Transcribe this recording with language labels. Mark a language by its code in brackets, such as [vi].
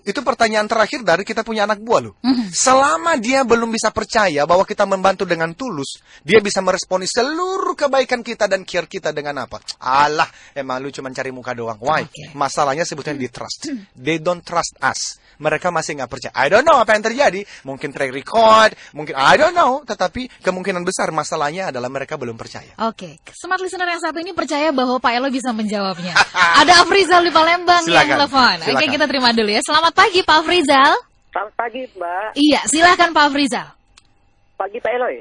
[id] Itu pertanyaan terakhir dari kita punya anak buah loh. Selama dia belum bisa percaya bahwa kita membantu dengan tulus, dia bisa meresponi seluruh kebaikan kita dan care kita dengan apa? Alah, emang lu cuma cari muka doang. [en] Why? Okay. [id] Masalahnya sebetulnya di trust. [en] They don't trust us. [id] Mereka masih nggak percaya. [en] I don't know [id] apa yang terjadi. Mungkin track record, mungkin [en] I don't know. [id] Tetapi kemungkinan besar masalahnya adalah mereka belum percaya. Oke, smart listener yang satu ini percaya bahwa Pak Elo bisa menjawabnya. Ada Afrizal di Palembang yang telepon. Oke, kita terima dulu ya. Selamat pagi Pak Afrizal. Selamat pagi Mbak. Iya, silahkan Pak Afrizal. Pagi Pak Eloy.